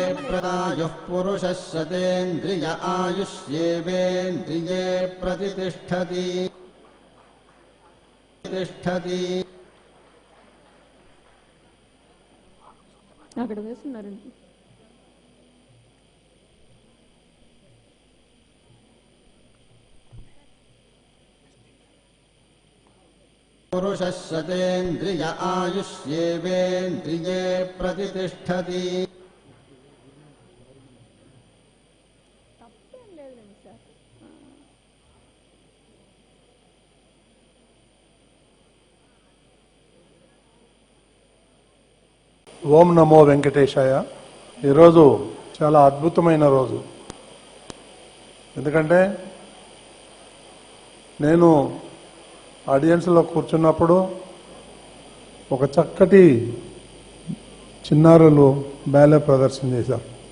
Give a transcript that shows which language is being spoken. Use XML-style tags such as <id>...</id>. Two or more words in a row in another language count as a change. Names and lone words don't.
<sa>प्रदायुः पुरुषः शतेन्द्रिय आयुष्येवेन्द्रिये प्रतिष्ठति</sa> <te>అక్కడ వేస్తున్నారండి.</te> <sa>पुरुषः शतेन्द्रिय आयुष्येवेन्द्रिये प्रतिष्ठति ఓం నమో వెంకటేశాయ.</sa> <te>ఈరోజు చాలా అద్భుతమైన రోజు. ఎందుకంటే నేను ఆడియన్స్లో కూర్చున్నప్పుడు ఒక చక్కటి చిన్నారులు బ్యాలే ప్రదర్శన చేశారు.</te>